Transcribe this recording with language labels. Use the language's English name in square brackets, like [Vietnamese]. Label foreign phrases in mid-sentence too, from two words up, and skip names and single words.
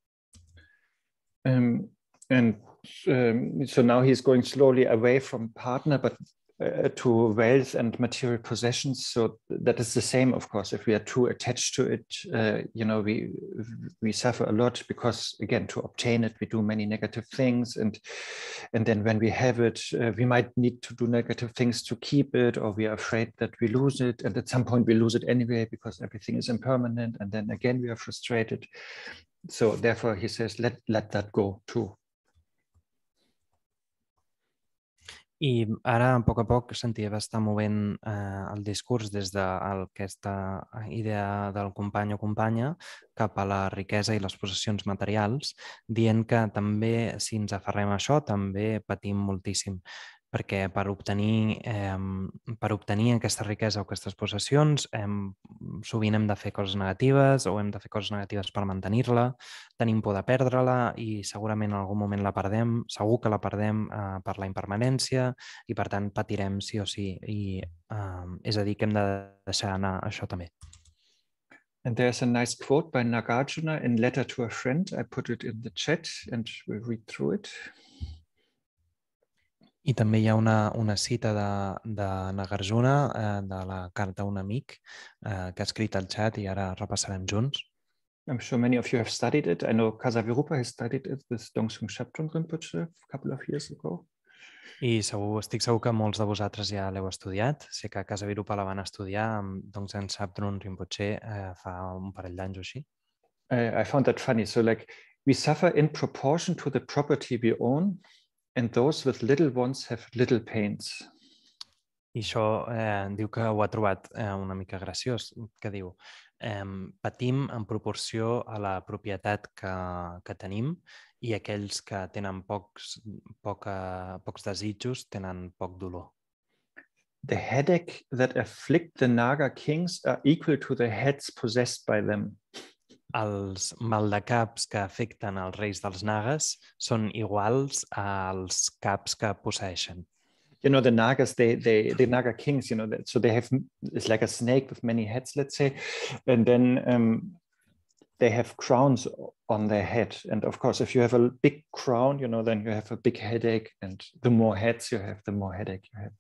[English] So now he's going slowly away from partner, but to wealth and material possessions. So that is the same, of course. If we are too attached to it, we suffer a lot because, again, to obtain it, we do many negative things, and then when we have it, we might need to do negative things to keep it, or we are afraid that we lose it, and at some point we lose it anyway because everything is impermanent, and then again we are frustrated. So therefore, he says, let that go too. [Catalan] I ara, a poc, Shantideva està movent el discurs des d'aquesta idea del company o companya cap a la riquesa i les possessions materials, dient que també, si ens aferrem a això, també patim moltíssim, perquè per obtenir aquesta riquesa o aquestes possessions sovint hem de fer coses negatives o hem de fer coses negatives per mantenir-la, tenim por de perdre-la i segurament en algun moment la perdem, segur que la perdem per la impermanència i per tant patirem sí o sí, i és a dir que hem de deixar anar això també. [English] And there's a nice quote by Nagarjuna in Letter to a Friend. I put it in the chat and we'll read through it. [Catalan] I també hi ha una cita de Nagarjuna, de la carta a un amic, que ha escrit al xat i ara repassarem junts. [English] I'm sure many of you have studied it. I know Kasavirupa has studied it with Dzongsar Khyentse Rinpoche a couple of years ago. [Catalan] I estic segur que molts de vosaltres ja l'heu estudiat. Sé que a Kasavirupa la van estudiar amb Dzongsar Khyentse Rinpoche fa un parell d'anys o així. [English] I found that funny. So like we suffer in proportion to the property we own, and those with little ones have little pains. [Catalan] I això diu que ho ha trobat una mica graciós, que diu patim en proporció a la propietat que tenim i aquells que tenen pocs desitjos tenen poc dolor. [English] The headache that afflict the Naga kings are equal to the heads possessed by them. [Catalan] Els maldecaps que afecten els reis dels Nagas són iguals als caps que posseeixen. [English] The Nagas, the Naga kings, so they have, it's like a snake with many heads, let's say, and then they have crowns on their head. And of course, if you have a big crown, then you have a big headache, and the more heads you have, the more headache you have.